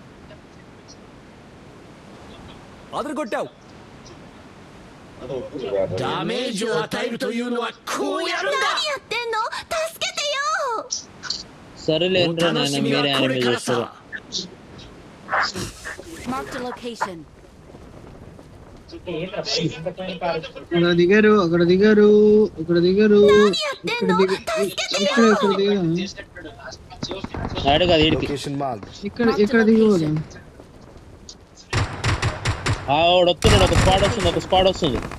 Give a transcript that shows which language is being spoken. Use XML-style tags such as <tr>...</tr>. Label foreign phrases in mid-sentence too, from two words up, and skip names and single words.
<te>అదరగొట్టావు.</te> <ja>ダメージを与えるというのはこうやるんだ。何やってんの？助けてよ。</ja> <te>సరేలే ఏంట్రా నాయన, మీరే యానిమే చేస్తారు.</te> <en>Marked a location.</en> <te>అక్కడ దిగారు ఇక్కడ దిగారు. ఇక్కడ ఇక్కడ దిగబోదు. వస్తున్నాడు, ఒక స్పాడ్ వస్తుంది.</te>